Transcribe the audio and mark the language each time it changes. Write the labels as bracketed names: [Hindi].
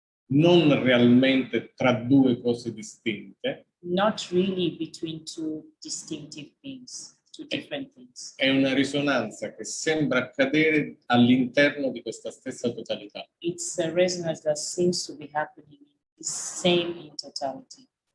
[Italian] non realmente tra due cose distinte, [English] not really between two distinctive things, two different things. [Italian] è una risonanza che sembra accadere all'interno di questa stessa totalità. [English] It's a resonance that seems to be happening the same in totality.